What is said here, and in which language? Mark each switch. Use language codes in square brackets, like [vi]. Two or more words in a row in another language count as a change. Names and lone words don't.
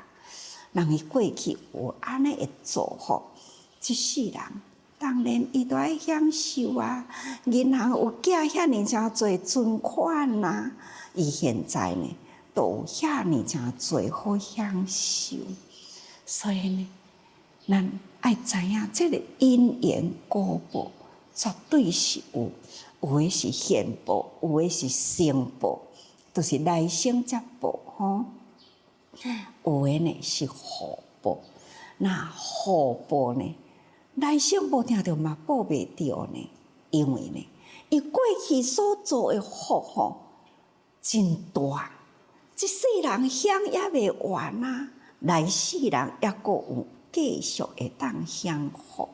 [nan] 人伊过去有安尼的做福，即世人当然伊都爱享受啊。银行有寄遐尼诚侪存款啊，伊现在呢都有遐尼诚侪好享受。所以呢，咱爱知影这个因缘果报，绝对是有。有的是现报，有的是生报，都是来生才报吼。有的呢是福报，那福报呢，来生无定着嘛报袂着呢，因为呢，伊过去所做的福吼真大，即世人享也袂完啊，来世人抑阁有继续会当享福。